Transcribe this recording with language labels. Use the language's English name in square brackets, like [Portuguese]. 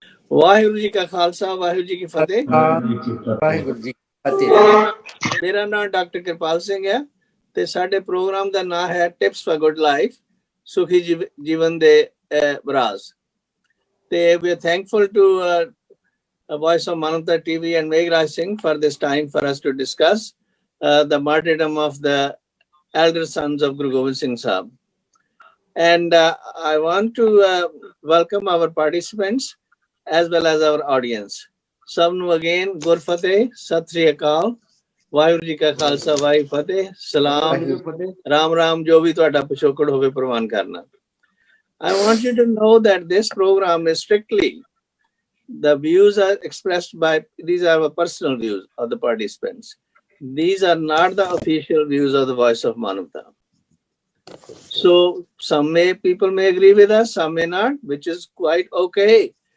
[Punjabi] वाहिगुरु जी का खालसा, वाहिगुरु जी की फतेह। वाहिगुरु जी की फतेह। [Hindi] मेरा नाम डॉक्टर कृपाल सिंह है [Punjabi] ਤੇ ਸਾਡੇ ਪ੍ਰੋਗਰਾਮ ਦਾ ਨਾਮ ਹੈ [English] tips for good life, [Punjabi] ਸੁਖੀ ਜੀਵਨ ਦੇ ਰਾਜ਼। [English] ਤੇ we are thankful to Voice of Manavta TV and Meghraj Singh for this time for us to discuss the martyrdom of the elder sons of Guru Gobind Singh Sahib. And I want to welcome our participants as well as our audience. [Punjabi] Sab nu again Gur Fateh, Sat Sri Akal, Waheguru ji ਕਾ ਖਾਲਸਾ, ਵਾਹਿਗੁਰੂ ਫਤਿਹ, ਸਲਾਮ, ਰਾਮ ਰਾਮ, ਜੋ ਵੀ ਤੁਹਾਡਾ ਪਿਛੋਕੜ ਹੋਵੇ ਪ੍ਰਵਾਨ ਕਰਨਾ। [English] I want you to know that this program is strictly, the views are expressed by, these are our personal views of the participants. These are not the official views of the Voice of Manavta. So people may agree with us, some may not, which is quite okay.